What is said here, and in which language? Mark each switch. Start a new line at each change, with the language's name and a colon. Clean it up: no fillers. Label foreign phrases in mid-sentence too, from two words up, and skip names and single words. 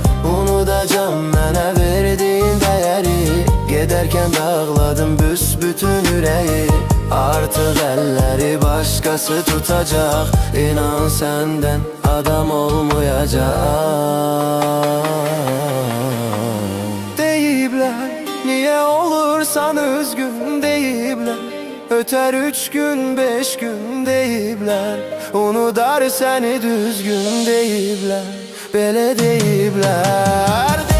Azerbaijani: Unudacağım mənə verdiğin
Turkish: değeri, giderken dağladım büsbütün yüreği. Artık elleri başkası tutacak, İnan senden adam olmayacak.
Azerbaijani: Deyiblər, niye olursan üzgün deyiblər, öter 3 gün 5 gün deyiblər, unudar seni düzgün deyiblər, belə deyiblər.